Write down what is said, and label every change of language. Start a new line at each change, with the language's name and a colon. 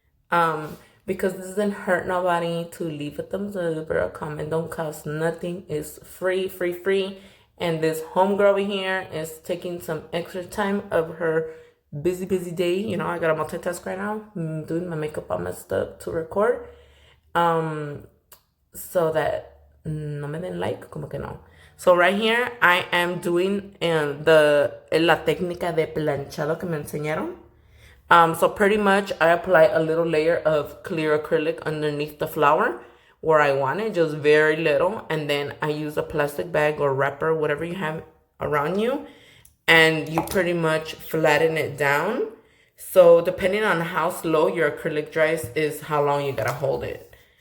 English: Because this doesn't hurt nobody to leave a thumbs up or a comment. Don't cost nothing. It's free. And this homegirl over here is taking some extra time of her busy day. You know, I gotta multitask right now. I'm doing my makeup all messed up to record. So that
Spanish: no me den like, como que no.
English: So right here, I am doing
Spanish: la técnica de planchado que me enseñaron.
English: So pretty much I apply a little layer of clear acrylic underneath the flower where I want it, just very little. And then I use a plastic bag or wrapper, whatever you have around you. And you pretty much flatten it down. So depending on how slow your acrylic dries is how long you gotta hold it.